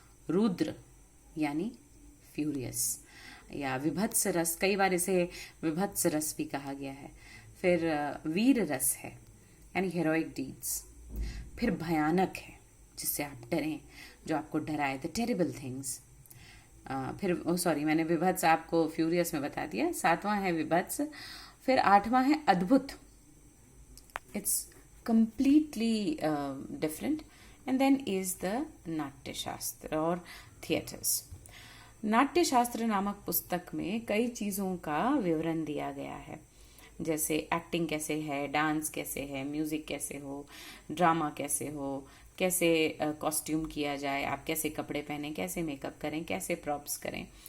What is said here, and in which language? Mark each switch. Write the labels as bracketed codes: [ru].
[hi] रुद्र यानी फ्यूरियस या विभत्स रस, कई बार इसे विभत्स रस भी कहा गया है. फिर वीर रस है यानी [en] Heroic deeds. [hi] फिर भयानक है जिससे आप डरें, जो आपको डराए, [en] The terrible things. [hi] फिर सॉरी, मैंने विभत्स आपको फ्यूरियस में बता दिया. 7वां है विभत्स. फिर 8वां है अद्भुत. [en] It's completely different. And then is the Natya Shastra [hi] और थिएटर्स. नाट्य शास्त्र नामक पुस्तक में कई चीज़ों का विवरण दिया गया है, जैसे एक्टिंग कैसे है, डांस कैसे है, म्यूजिक कैसे हो, ड्रामा कैसे हो, कैसे कॉस्ट्यूम किया जाए, आप कैसे कपड़े पहने, कैसे मेकअप करें, कैसे प्रॉप्स करें.